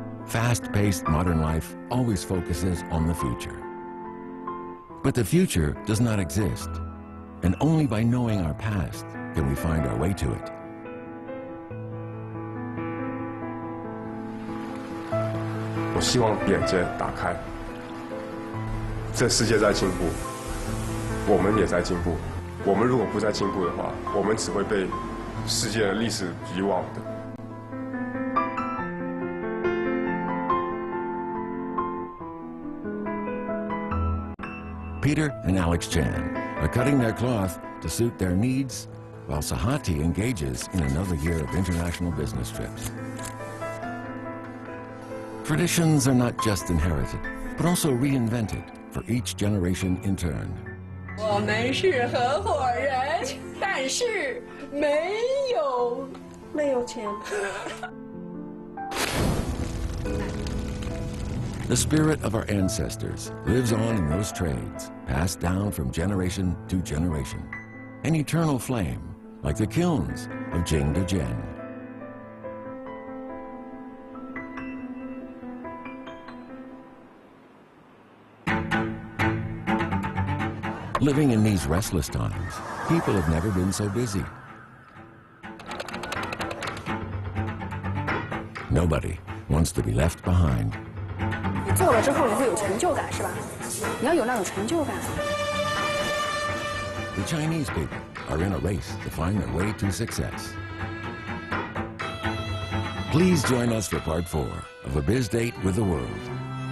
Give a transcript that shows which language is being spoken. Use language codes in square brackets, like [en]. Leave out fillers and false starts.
[en] Fast-paced modern life always focuses on the future. But the future does not exist, and only by knowing our past can we find our way to it. [zh] 我希望眼界打开，这世界在进步，我们也在进步。我们如果不再进步的话，我们只会被世界的历史遗忘的。 [en] Peter and Alex Chan are cutting their cloth to suit their needs, while Sahati engages in another year of international business trips. Traditions are not just inherited, but also reinvented for each generation in turn. [zh] 我们是合伙人，但是没有钱。 [en] The spirit of our ancestors lives on in those trades, passed down from generation to generation. An eternal flame, like the kilns of Jingdezhen. Living in these restless times, people have never been so busy. Nobody wants to be left behind. [zh] 你做了之后你会有成就感，是吧？你要有那种成就感。 [en] The Chinese people are in a race to find their way to success. Please join us for part 4 of A Biz Date with the World.